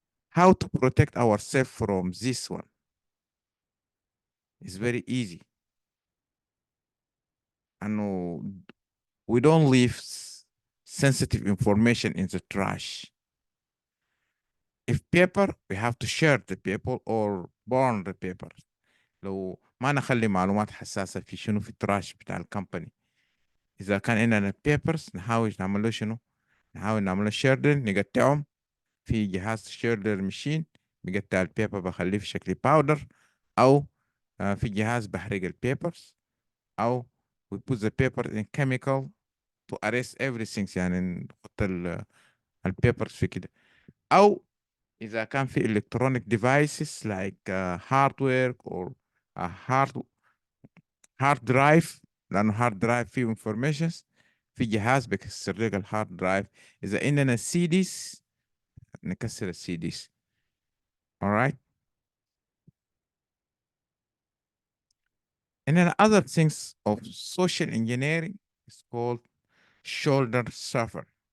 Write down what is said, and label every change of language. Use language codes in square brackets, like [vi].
[en] How to protect ourselves from this one? It's very easy. And we don't leave sensitive information in the trash. If paper, we have to share the paper or burn the paper. [ar] لو ما نخلي معلومات حساسة في شنو في التراش بتاع الكمباني. إذا كان عندنا papers نحاول نعمل له شنو؟ نحاول نعمل له شيردر، نقطعهم في جهاز شيردر ماشين، بقطع البيبر بخليه في شكل باودر، أو في جهاز بحرق البيبرز، أو [en] we put the paper in chemical to erase everything، [ar] يعني نحط البيبرز في كده. أو إذا كان في [en] electronic devices like hardware or a hard drive، [ar] لأنه hard drive فيه informations، في جهاز بيكسر لك الهارد درايف. إذا عندنا CDs نكسر الCDs. [en] alright. And then other things of social engineering is called shoulder software.